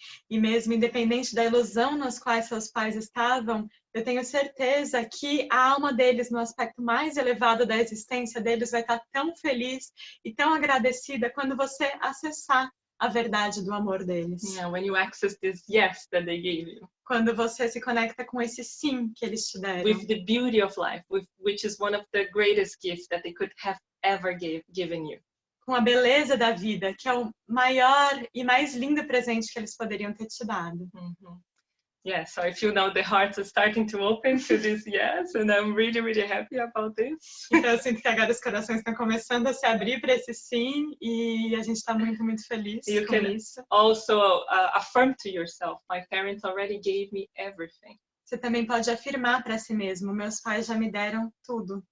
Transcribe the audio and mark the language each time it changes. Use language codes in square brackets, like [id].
[pt] E mesmo independente da ilusão nas quais seus pais estavam, eu tenho certeza que a alma deles, no aspecto mais elevado da existência deles, vai estar tão feliz e tão agradecida quando você acessar a verdade do amor deles. [en] Yeah, when you access this yes that they gave you. [pt] Quando você se conecta com esse sim que eles te deram. [en] With the beauty of life, which is one of the greatest gifts that they could have ever given you. [pt] Com a beleza da vida, que é o maior e mais lindo presente que eles poderiam ter te dado. [en] Yeah, so I feel now the hearts are starting to open to this yes, and I'm really, really happy about this. [pt] Então eu sinto que agora os corações estão começando a se abrir para esse sim e a gente está muito, muito feliz [en] You [pt] com [en] can [pt] isso. [en] also affirm to yourself, my parents already gave me everything. [pt] Você também pode afirmar para si mesmo, meus pais já me deram tudo.